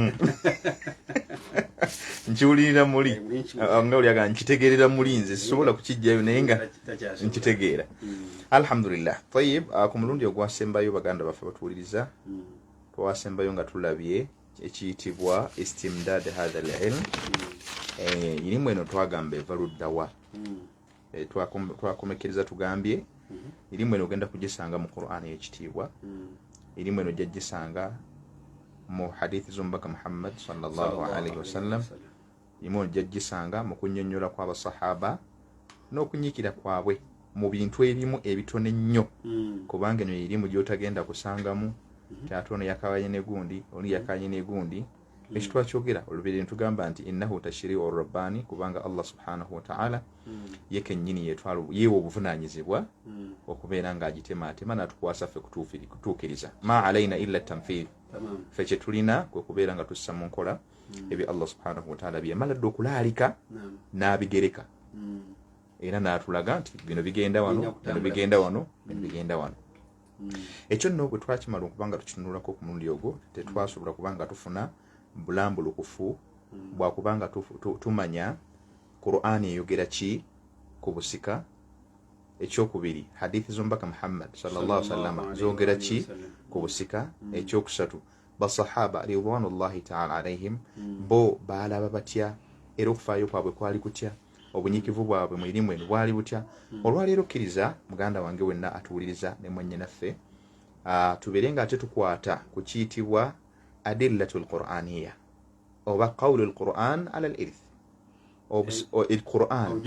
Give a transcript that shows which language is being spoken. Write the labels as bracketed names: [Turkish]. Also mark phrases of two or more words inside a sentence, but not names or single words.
[Ganda] nkiwulirira muli nga olyaga nkitegeerera muli nze sisobola kukijjayo naye nga nkitegeera. Alhamdulillah. Tayyib, ku mulundi ogwasembayo baganda baffe batuwuliriza twasembayo nga tulabye ekiyitibwa [Arabic] استمداد هذا العلم. [Ganda] Irimu eno twagamba eva luddawa twakomekkereza tugambye irimu eno ogenda kugisanga mu Qur'an y'ekitiibwa, irimu eno ojja gisanga mu hadithi z'omubaka Muhammad [Arabic] صلى الله عليه وسلم, [Ganda] irimu ojja gisanga mu kunnyonnyola kw'abasahaba n'okunyiikira kwabwe mu bintu ebimu ebitone nnyo kubanga eno irimu gy'otagenda kusangamu ate ono yakawanye negundi oli yakanye negundi. Ekitwa kyogera olubeerera tugamba nti [Arabic] إنه تشريع رباني [Ganda] kubanga [Arabic] الله سبحانه وتعالى [Ganda] yeke nnyini yeewa obuvunaanyizibwa okubeera ng'agitemaatema n'atukwasa ffe kutuukiriza. [Arabic] ما علينا إلا تنفيذ, [Ganda] ffe kye tulina kwe kubeera nga tussa mu nkola ebyo [Arabic] الله سبحانه وتعالى [Ganda] byemala dde okulaalika n'abigereka era n'atulaga nti bino bigenda wano bino bigenda wano bino bigenda wano. Ekyo nno bwe twakimala okubanga tukinunulako ku mulundi ogwo tetwasobola kubanga tufuna bulambulukufu bwakubanga tumanya Qur'ani eyogera ki ku busika. Ekyokubiri hadithi z'omubaka Muhammad [Arabic] صلى الله عليه وسلم [Ganda] zogera ki ku busika. Ekyokusatu basahaba [Arabic] رضوان الله تعالى عليهم [Ganda] bo baalaba batya era okufaayo kwabwe kwali kutya, obunyikivu bwabwe mu irimu eno bwali butya. Olwaleero kkiriza muganda wange wenna atuwuliriza ne mwennyinaffe tubeere nga ate tukwata ku kiyitibwa [Arabic] الأدلة القرآنية [Ganda] oba [Arabic] قول القرآن على الإرث القرآن.